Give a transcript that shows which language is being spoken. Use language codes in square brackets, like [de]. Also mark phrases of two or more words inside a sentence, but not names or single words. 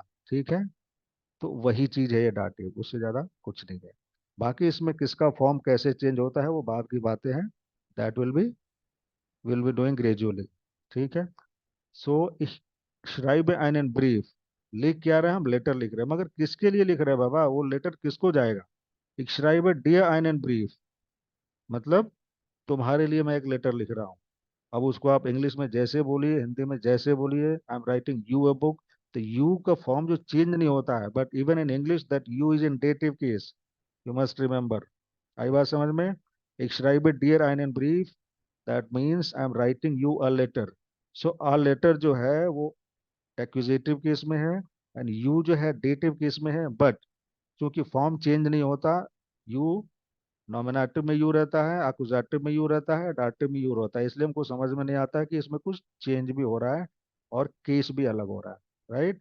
[hi] ठीक है, तो वही चीज है ये डाटिव, उससे ज्यादा कुछ नहीं है। बाकी इसमें किसका फॉर्म कैसे चेंज होता है वो बाद की बातें हैं, [en] that will be doing gradually. [hi] ठीक है। सो [de] schreibe einen Brief, [hi] लिख क्या रहे हैं हम, लेटर लिख रहे हैं, मगर किसके लिए लिख रहे हैं बाबा, वो लेटर किसको जाएगा। [de] Ich schreibe dir einen Brief, [hi] मतलब तुम्हारे लिए मैं एक लेटर लिख रहा हूँ। अब उसको आप इंग्लिश में जैसे बोलिए, हिंदी में जैसे बोलिए, [en] I am writing you a book, [hi] तो यू का फॉर्म जो चेंज नहीं होता है, [en] but even in English that you is in dative case, you must remember. [hi] आई बात समझ में। [de] ich schreibe dir einen Brief, [en] that means I am writing you a letter. so a letter [hi] जो है वो [en] accusative case [hi] में है, [en] and you [hi] जो है [en] dative case [hi] में है, बट चूंकि [en] form change [hi] नहीं होता, यू नॉमिनेटिव में यू रहता है, अकुजेटिव में यू रहता है, डाटिव में यू रहता है, इसलिए हमको समझ में नहीं आता है कि इसमें कुछ चेंज भी हो रहा है और केस भी अलग हो रहा है, राइट।